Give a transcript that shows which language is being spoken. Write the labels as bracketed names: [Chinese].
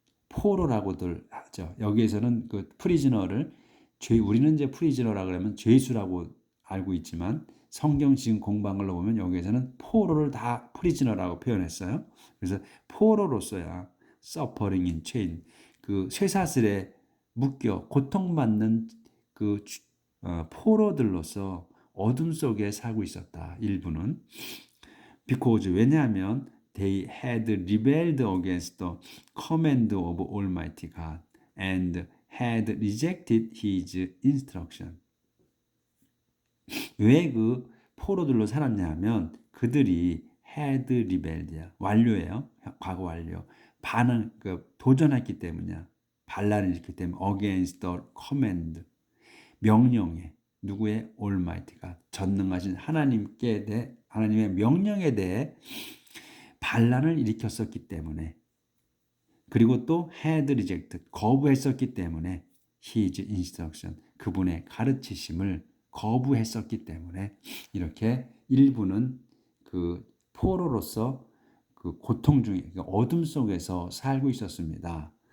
[Korean] 포로라고들 하죠. 여기에서는 그 프리즈너를 우리는 이제 프리즈너라 그러면 죄수라고 알고 있지만 성경 지금 공부한 걸로 보면 여기에서는 포로를 다 프리즈너라고 표현했어요. 그래서 포로로서야 [English] suffering in chain, [Korean] 그 쇠사슬에 묶여 고통받는 그 포로들로서 어둠 속에 살고 있었다. [English] 일부는 because 왜냐하면 they had rebelled against the command of Almighty God and had rejected His instruction. [Korean] 왜 그 포로들로 살았냐 하면 그들이 [English] had rebelled [Korean] 야. 완료예요. 과거 완료. 도전했기 때문이야. 반란을 일으켰기 때문에 [English] against the command. [Korean] 명령에 누구의 Almighty가 전능하신 하나님의 명령에 대해 반란을 일으켰었기 때문에 그리고 또 [English] had rejected [Korean] 거부했었기 때문에 [English] his instruction [Korean] 그분의 가르치심을 거부했었기 때문에 이렇게 일부는 그 포로로서 그 고통 중에 어둠 속에서 살고 있었습니다.